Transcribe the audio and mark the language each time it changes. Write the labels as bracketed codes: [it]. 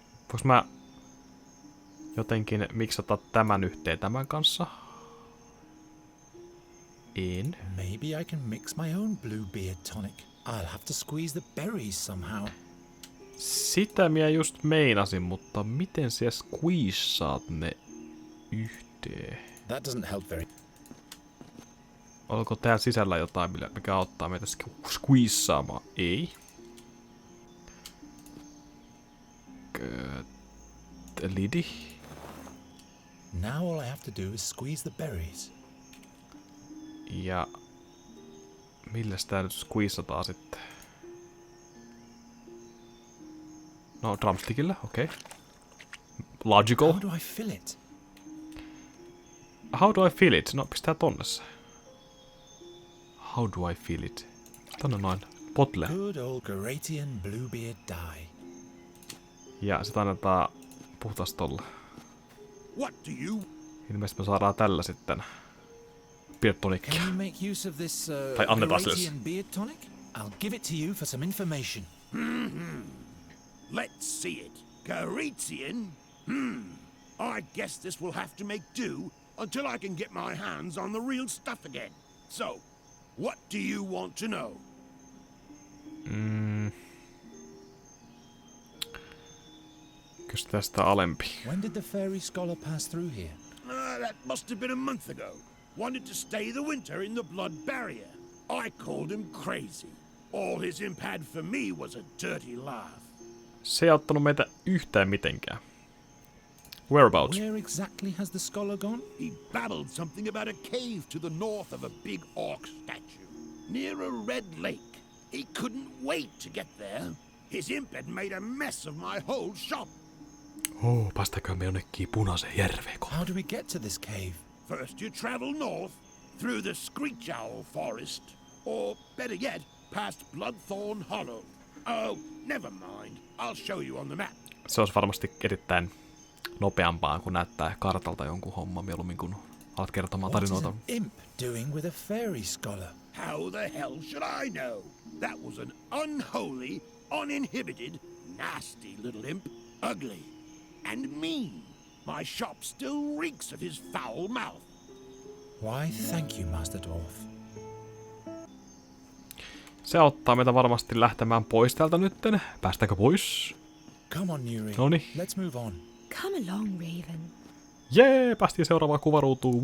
[fi] Voinko mä jotenkin miksata tämän yhteen tämän kanssa? En. [en] Maybe I can mix my own Bluebeard tonic. I'll have to squeeze the berries somehow. [fi] Sitä minä just meinasin, mutta miten sä squeezaat ne yhteen? [en] That doesn't help very... [fi] Onko täällä sisällä jotain, mikä auttaa meitä squeezaamaan? Ei. Lidi. [en] Now all I have to do is squeeze the berries. [fi] Ja milläs tää nyt squeezataan sitten? No, drumstickillä, okei. [en] Okay. Logical. How do I fill it? How do I feel it? [fi] No, pistää tonne se. [en] How do I feel it? [fi] Tonne noin. [en] Potle. Good old Garatian Bluebeard dye. [fi] Ja sit annetaan puhtaasti tolla. [en] What do you... [fi] Ilmeisesti me saadaan tällä sitten beard-tonikkia. [en] Can you make use of this [fi] Tai annetaan sille. [en] Garatian beard tonic? I'll give it to you for some information. Let's see it. Garetian? I guess this will have to make do until I can get my hands on the real stuff again. So, what do you want to know? [fi] Kys tästä alempi. [en] When did the fairy scholar pass through here? That must have been a month ago. Wanted to stay the winter in the blood barrier. I called him crazy. All his imp had for me was a dirty laugh. [fi] Se ei auttanut meitä yhtään mitenkään. [en] Whereabouts? Where exactly has the scholar gone? He babbled something about a cave to the north of a big orc statue, near a red lake. He couldn't wait to get there. His imp had made a mess of my whole shop. [fi] Oh, päästäkö me jonnekin punaiseen järveen? [en] How do we get to this cave? First you travel north, through the Screech Owl Forest, or better yet, past Bloodthorn Hollow. Oh, never mind. I'll show you on the map. [fi] Se olisi varmasti erittäin nopeampaa, kun näyttää kartalta jonkun homman mieluummin, kun alat kertomaan [en] What is [fi] tarinoita. [en] an imp doing with a fairy scholar? How the hell should I know? That was an unholy, uninhibited, nasty little imp. Ugly. And mean. My shop still reeks of his foul mouth. Why, thank you, Master Dwarf. [fi] Se auttaa meitä varmasti lähtemään pois täältä nytten. Päästäänkö pois? [en] Come on, Nuri. [fi] Noniin. [en] Let's move on. Come along, Raven. [fi] Jee, päästiin seuraavaan kuvaruutuun.